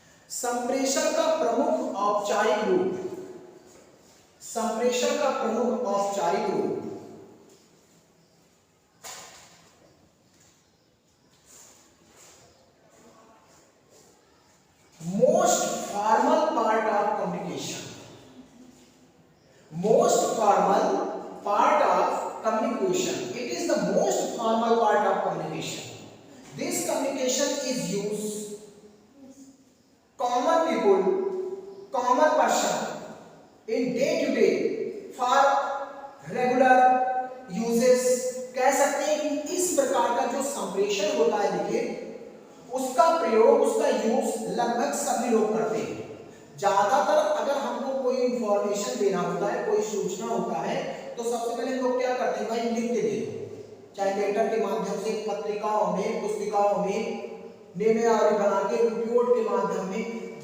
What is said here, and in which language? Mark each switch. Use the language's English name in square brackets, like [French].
[Hindi] संप्रेषण का प्रमुख औपचारिक रूप, [English] संप्रेषण का प्रमुख औपचारिक रूप most formal part of communication, most formal part of communication, it is the most formal part of communication. This communication is used common people, common person in day to day for regular uses. [Hindi] कह सकते हैं कि इस प्रकार का जो संप्रेषण होता है देखिए, उसका प्रयोग, उसका यूज लगभग सभी लोग करते हैं। ज्यादातर अगर हमको कोई इंफॉर्मेशन देना होता है, कोई सूचना होता है, तो सबसे पहले लोग क्या करते हैं, भाई लिख के दे दो, चाहे लेटर के माध्यम से, पत्रिकाओं में, पुस्तिकाओं में, नियमावली बना के, रिपोर्ट के माध्यम में।